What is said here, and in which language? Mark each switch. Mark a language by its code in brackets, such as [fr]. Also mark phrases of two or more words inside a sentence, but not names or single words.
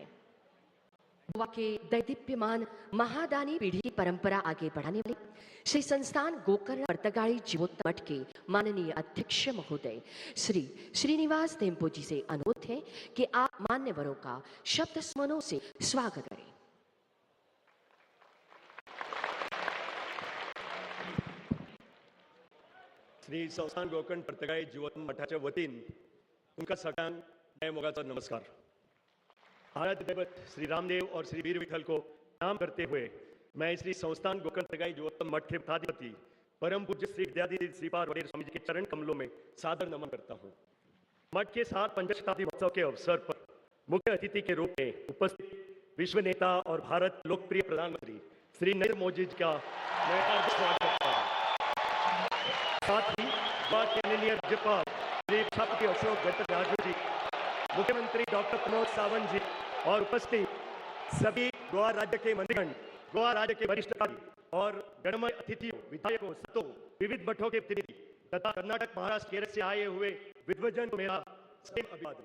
[hi] गोवा के दैदीप्यमान महादानी पीढ़ी की परंपरा आगे बढ़ाने वाले श्री संस्थान गोकर्ण पर्तगाड़ी जीवोत्तम मठ के माननीय अध्यक्ष महोदय श्री श्रीनिवास टेम्पो जी से अनुरोध है कि आप मान्यवरों का शब्द स्मरणों से स्वागत करें। [kok] श्री संस्थान गोकर्ण पर्तगाई जीवोत्तम मठाच्या वतीन तुमका सगळ्यांक जय मोगाचा नमस्कार। [hi] आराध्य दैवत श्री रामदेव और श्री वीर विठल को नाम करते हुए मैं श्री संस्थान गोकर्ण पर्तगाई जीवोत्तम मठ के पदाधिपति परम पूज्य श्री विद्याधीश श्रीपाद वडेर स्वामी जी के चरण कमलों में सादर नमन करता हूँ। मठ के 7 पंच शताब्दी महोत्सव के अवसर पर मुख्य अतिथि के रूप में उपस्थित विश्व नेता और भारत लोकप्रिय प्रधानमंत्री श्री नरेंद्र मोदी जी का मैं हार्दिक स्वागत करता हूं। साथ ही गोवा के माननीय राज्यपाल श्री कुशापति अशोक गजपति राजू जी, मुख्यमंत्री डॉक्टर प्रमोद सावंत जी और उपस्थित सभी गोवा राज्य के मंत्रीगण, गोवा राज्य के वरिष्ठ अधिकारी और गणमान्य अतिथियों, विधायकों, संतों, विविध मठों के प्रतिनिधि तथा कर्नाटक, महाराष्ट्र, केरल से आए हुए विद्वजन को मेरा प्रेम अभिवादन।